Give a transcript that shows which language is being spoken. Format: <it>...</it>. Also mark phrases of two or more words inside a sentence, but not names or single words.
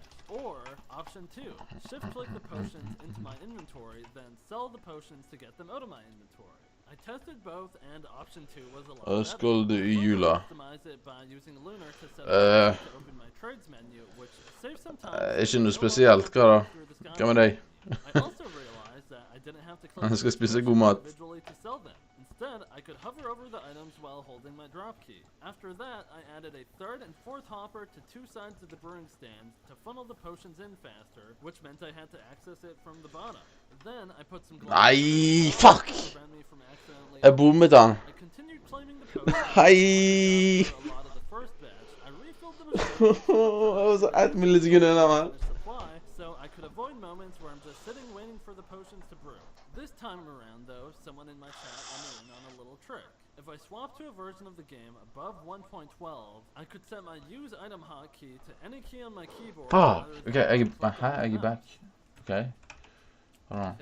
<en>Or, option 2, shift click the potions into my inventory, then sell the potions to get them out of my inventory. I tested both, and option 2 was a lot better.</en> <no>Skuld i jula.</no> <en>Optimize it by using Lunar to set up to open my trades menu, which saves some time.</en> <no>Ikke noe spesielt, hva da? Hva med deg?</no> <en>I also realized that I didn't have to click</en> <no>Han skal spise god mat.</no> <en>individually to sell them. Instead, I could hover over the items while holding my drop key. After that, I added a third and fourth hopper to two sides of the brewing stand to funnel the potions in faster, which meant I had to access it from the bottom. Then I put some</en> <no>Nei, fuck!</no> <en>to prevent me from accidentally</en> <no>Jeg bommet han.</no> <en>I continued claiming the potions.</en> <no>Nei!</no> <en>After a lot of the first batch, I refilled the machine.</en> <no>Det var så 1 millisekund unna, man.</no> <en>Supply, so I could avoid moments where I'm just sitting waiting for the potions to brew. This time around, though, someone in my chat let me in on a little trick. If I swap to a version of the game above 1.12, I could set my use item hotkey to any key on my keyboard. Fuck! Okay,</en> <no>jeg er</no> <en>back. Okay. Hold on.</en>